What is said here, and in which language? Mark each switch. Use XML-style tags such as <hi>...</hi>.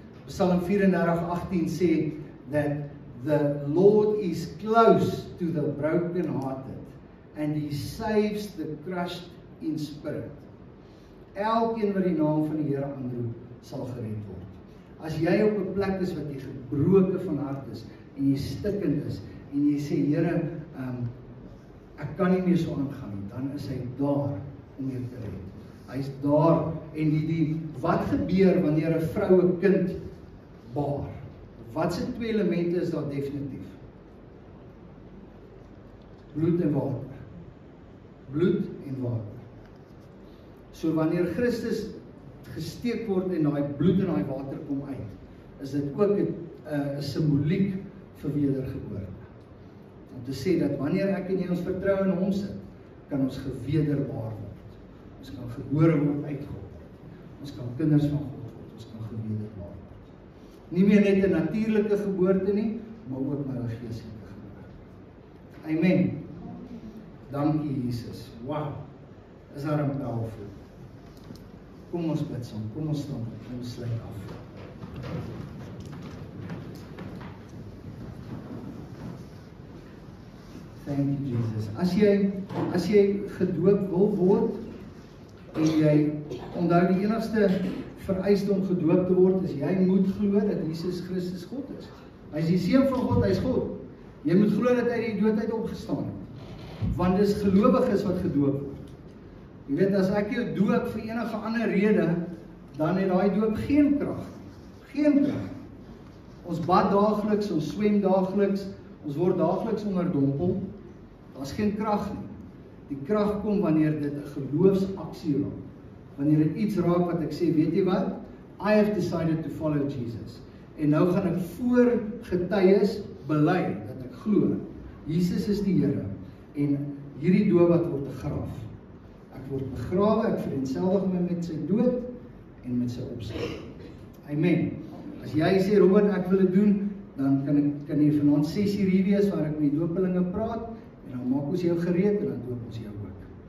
<af>En Psalm 34:18 sê</af> <en>that the Lord is close to the broken hearted and he saves the crushed in spirit.</en> <af>Elkeen wat die naam van die Here aanroep, sal gered word. As jy op 'n plek is wat jy gebroke van hart is en jy stikkend is en jy sê Here, ek kan nie meer so aangaan nie, dan is hy daar om jou te red. Hy's daar en wat gebeur wanneer 'n vrou 'n kind baar? Wat se twee elemente is daar definitief? Bloed en water. Bloed en water. So wanneer Christus gesteek word en daai bloed en daai water kom uit, is dit ook 'n simboliek vir wedergeboorte. Om te sê dat wanneer ek en jy ons vertrou in hom sit, kan ons gewederbaar word. Ons kan gebore word uit God. Ons kan kinders van God word. Ons kan gewederbaar word. Nie meer net 'n natuurlike geboorte nie, maar ook nou 'n geestelike geboorte. Amen. Dankie Jesus. Wow. Is daar 'n powerful? Kom ons bid saam, kom ons staan, kom ons sluit af.</af> <en>Thank you, Jesus.</en> <af>As jy gedoop wil word, en jy onthou die enigste vereiste om gedoop te word, is jy moet glo dat Jesus Christus God is. Hy is die Seun van God, hy is God. Jy moet glo dat hy uit die dood uit opgestaan het. Want dis gelowiges wat gedoop word. Jy weet, as ek jou doop vir enige ander rede, dan het daai doop geen krag. Geen krag. Ons bad daagliks, ons swem daagliks, ons word daagliks onderdompel. Daar's geen krag nie. Die krag kom wanneer dit 'n geloofsaksie raak. Wanneer dit iets raak wat ek sê, weet jy wat?</af> <en>I have decided to follow Jesus.</en> <af>En nou gaan ek voor getuies bely dat ek glo. Jesus is die Here. En hierdie doop wat word begraaf. Ek word begrawe, ek vereenselwig my met sy dood en met sy opstaan. Amen. As jy sê, Robert, ek wil dit doen, dan kan jy vanaand 6:00 hier wees waar ek met die doopelinge praat, en dan maak ons jou gereed en dan doop ons jou ook.</af>